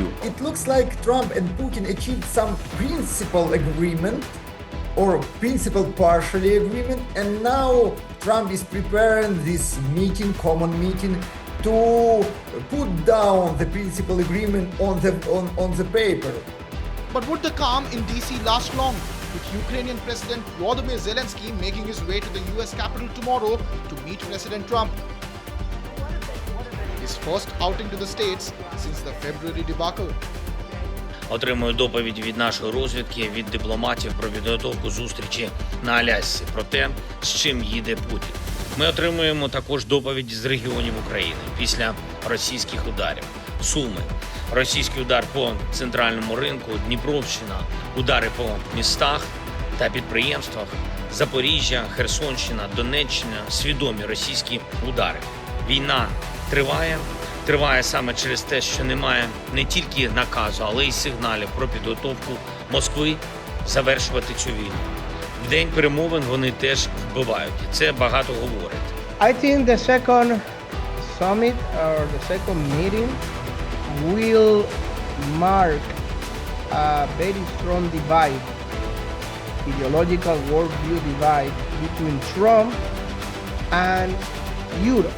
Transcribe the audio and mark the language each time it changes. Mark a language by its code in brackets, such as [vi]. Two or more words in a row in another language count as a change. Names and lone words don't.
[en] It looks like Trump and Putin achieved some principal agreement or principal partially agreement, and now Trump is preparing this meeting, common meeting, to put down the principal agreement on the paper. But would the calm in DC last long, with Ukrainian President Volodymyr Zelensky making his way to the US Capitol tomorrow to meet President Trump? His first outing to the States since the February debacle. [uk] Отримую доповідь від нашої розвідки, від дипломатів про підготовку зустрічі на Алясці, про те, з чим їде Путін. Ми отримуємо також доповідь з регіонів України після російських ударів. Суми, російський удар по центральному ринку, Дніпровщина, удари по містах та підприємствах, Запоріжжя, Херсонщина, Донеччина, свідомі російські удари. Війна триває саме через те, що немає не тільки наказу, але й сигналів про підготовку Москви завершувати цю війну. В день перемовин вони теж вбивають, і це багато говорить. [en] I think the second summit or the second meeting will mark a very strong divide, ideological worldview divide between Trump and Europe.